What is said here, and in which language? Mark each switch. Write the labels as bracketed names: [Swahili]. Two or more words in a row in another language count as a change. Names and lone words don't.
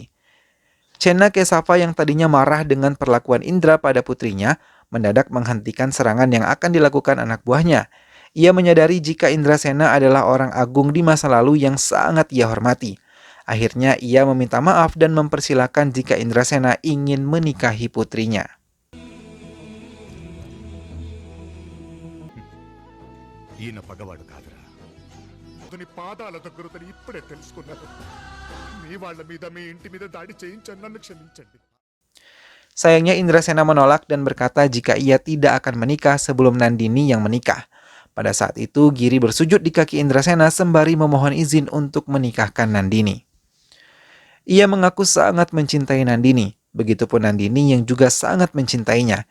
[Indonesian] Chenna Kesava yang tadinya marah dengan perlakuan Indra pada putrinya, mendadak menghentikan serangan yang akan dilakukan anak buahnya. Ia menyadari jika Indrasena adalah orang agung di masa lalu yang sangat ia hormati. Akhirnya ia meminta maaf dan mempersilahkan jika Indrasena ingin menikahi putrinya. [Telugu] ఈయన పగవాడు కాదురా. అతని పాదాల దగ్గరతని ఇప్పుడే తెలుసుకున్నాను. మీ వాళ్ళ మీద మీ ఇంటి మీద దాడి చేయించాను, నన్ను క్షమించండి. [Indonesian] Sayangnya Indrasena menolak dan berkata jika ia tidak akan menikah sebelum Nandini yang menikah. Pada saat itu Giri bersujud di kaki Indrasena sembari memohon izin untuk menikahkan Nandini. Ia mengaku sangat mencintai Nandini, begitupun Nandini yang juga sangat mencintainya.